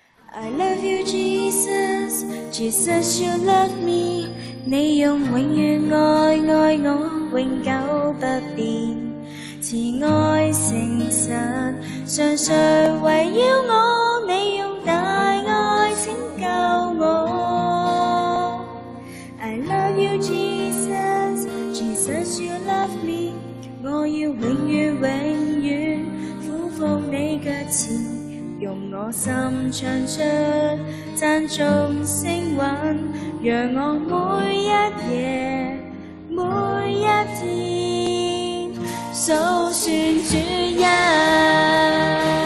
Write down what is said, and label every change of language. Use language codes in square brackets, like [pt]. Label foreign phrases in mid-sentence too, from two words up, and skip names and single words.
[en] I love you, Jesus, Jesus you love me， [yue] 你用永遠愛愛我，永久不變，慈愛誠實，常常圍繞我，你用大愛拯救我。 [en] I love you, Jesus, Jesus you love me， [yue] 我要永遠永遠俯伏你腳前。用我心唱出讚頌聲韻，讓我每一夜每一天數算主恩。